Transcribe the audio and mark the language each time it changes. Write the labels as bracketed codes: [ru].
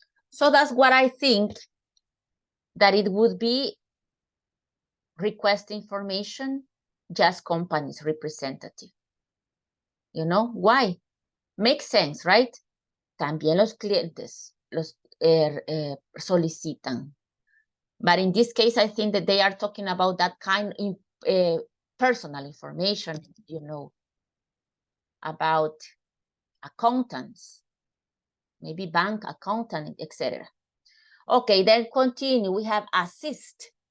[en] So that's what I think that it would be request information, just company's representative. Why? Makes sense, right? [es] También los clientes los solicitan. [en] But in this case, I think that they are talking about that kind of personal information, about accountants, maybe bank accountant, etc. Okay, then continue. We have assist.